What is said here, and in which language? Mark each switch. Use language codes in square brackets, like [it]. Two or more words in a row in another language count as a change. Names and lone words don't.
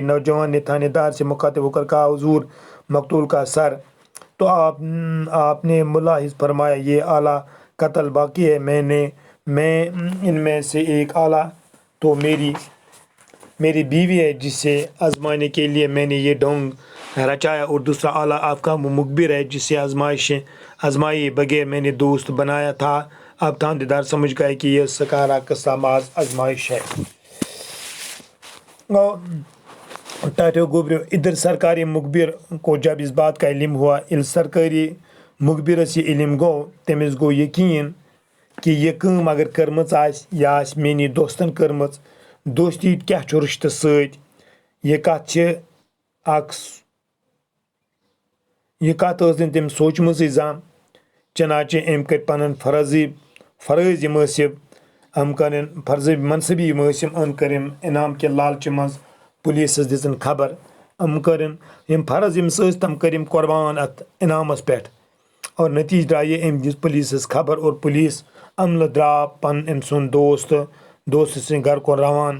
[ur] نوجوان نے تھانے دار سے مخاطب ہو کر کہا، حضور مقتول کا سر تو آپ نے ملاحظ فرمایا یہ اعلیٰ قتل باقی ہے، میں ان میں سے ایک اعلیٰ تو میری بیوی ہے جسے آزمانے کے لیے میں نے یہ ڈھونگ رچایا، اور دوسرا اعلیٰ آپ کا مخبر ہے جسے آزمائے بغیر میں نے دوست بنایا تھا۔ اب تھانے دار سمجھ گئے کہ یہ سارا قصہ محض آزمائش ہے۔ [ks] ٹاٹو گوبریو [ur] ادھر سرکاری مخبر کو جب اس بات کا علم ہوا، [ks] سرکاری مخبرس یہ علم گو، تمس گو یقین کہ یہ کام اگر کرمژ آسہِ یا آسہِ میٛانہِ دوستن کٔرمٕژ، دوستی کیٛاہ چھُ رِشتہٕ سۭتۍ، یہ کتھ ٲس نہٕ تٔمۍ سوٗنٛچمٕژٕے زانٛہہ۔ چنانچہ أمۍ کٔرۍ پنُن فرٲض یِم ٲسِم أمۍ کٔرٕن فرض منصبی یِم ٲسِم أمۍ کٔرِم انعام کہِ لالچہِ منٛز پولیسس دِژٕن خبر، أمۍ کٔرٕن یِم فرض ییٚمِس ٲسۍ تِم کٔرِم قۄربان اتھ انعامس پٮ۪ٹھ، اور نتیجہ درٛایہِ أمۍ دِژ پولیسس خبر اور پولیس عملہٕ درٛاو أمۍ سُنٛد دوست سٕنٛدِ گرٕ کُن روان۔